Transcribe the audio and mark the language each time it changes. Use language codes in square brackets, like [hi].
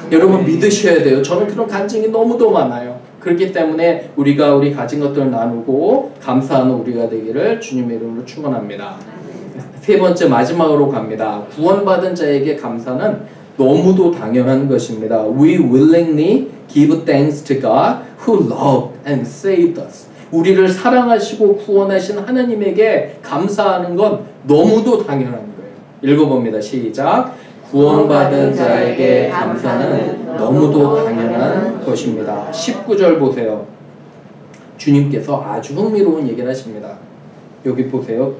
[ko] 여러분 믿으셔야 돼요. 저는 그런 간증이 너무도 많아요. 그렇기 때문에 우리가 우리 가진 것들을 나누고 감사하는 우리가 되기를 주님의 이름으로 축원합니다. 세 번째 마지막으로 갑니다. 구원받은 자에게 감사는 너무도 당연한 것입니다. [en] We willingly give thanks to God who loved and saved us. [ko] 우리를 사랑하시고 구원하신 하나님에게 감사하는 건 너무도 당연한 거예요. 읽어봅니다. 시작. 구원받은 자에게 감사는 너무도 당연한 것입니다. 19절 보세요. 주님께서 아주 흥미로운 얘기를 하십니다. 여기 보세요.